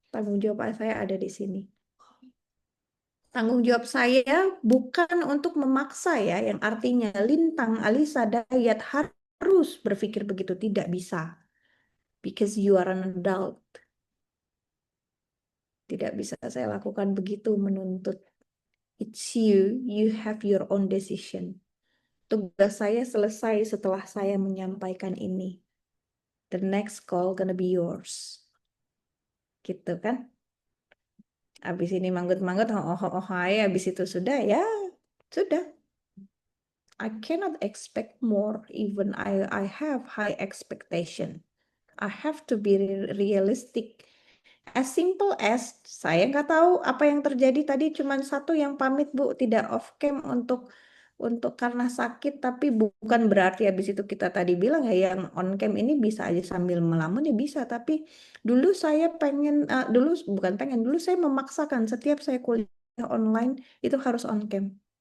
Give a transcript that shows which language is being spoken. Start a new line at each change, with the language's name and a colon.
Indonesian: Tanggung jawab saya ada di sini. Tanggung jawab saya bukan untuk memaksa ya, yang artinya Lintang, Alisa, Dayat harus berpikir begitu. Tidak bisa.
English: Because you are an adult.
Indonesian: Tidak bisa saya lakukan begitu menuntut.
English: It's you, you have your own decision.
Indonesian: Tugas saya selesai setelah saya menyampaikan ini.
English: The next call gonna be yours.
Indonesian: Gitu kan? Habis ini manggut-manggut, oh, hai, habis itu sudah ya, sudah.
English: I cannot expect more, even I have high expectation. I have to be realistic. As simple as
Indonesian: saya nggak tahu apa yang terjadi tadi, cuman satu yang pamit Bu, tidak off cam untuk karena sakit, tapi bukan berarti habis itu kita tadi bilang ya yang on cam ini bisa aja sambil melamun ya bisa, tapi dulu saya pengen dulu bukan pengen, dulu saya memaksakan setiap saya kuliah online itu harus on cam.